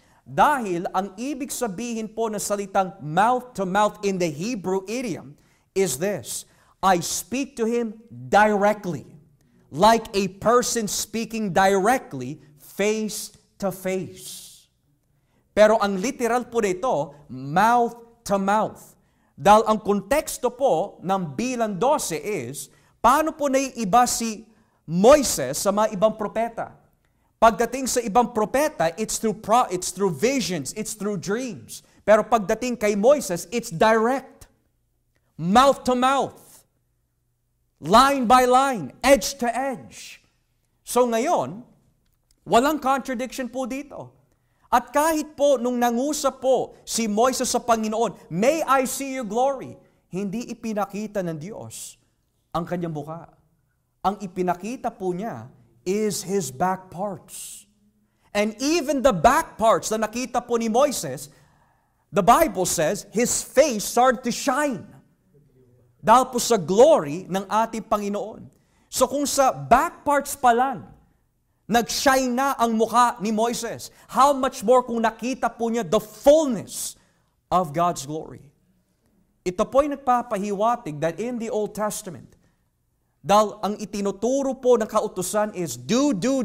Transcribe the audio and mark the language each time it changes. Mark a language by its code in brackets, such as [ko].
[tl] Dahil ang ibig sabihin po ng salitang [en] mouth to mouth in the Hebrew idiom is this: I speak to him directly, like a person speaking directly face to face. [tl] Pero ang literal po nito, [en] mouth to mouth. [tl] Dahil ang konteksto po ng Bilang 12 is, paano po naiiba si Moises sa mga ibang propeta? [en] Pagdating sa ibang propeta, it's through visions, it's through dreams. [tl] Pero pagdating kay Moises, [en] it's direct. Mouth to mouth. Line by line, edge to edge. [tl] So ngayon, walang contradiction po dito. At kahit po nung nangusap po si Moises sa Panginoon, [en] may I see your glory, [tl] hindi ipinakita ng Diyos ang kanyang mukha. Ang ipinakita po niya [en] is his back parts. And even the back parts [tl] na nakita po ni Moises, [en] The Bible says, His face started to shine. [tl] Dahil po sa glory ng ating Panginoon. So kung sa back parts pa lang, nag-shine na ang mukha ni Moises, [en] how much more [tl] kung nakita po niya [en] the fullness of God's glory. [tl] Ito po ay nagpapahiwatig [en] that in the Old Testament, [tl] dahil ang itinuturo po ng kautusan is do.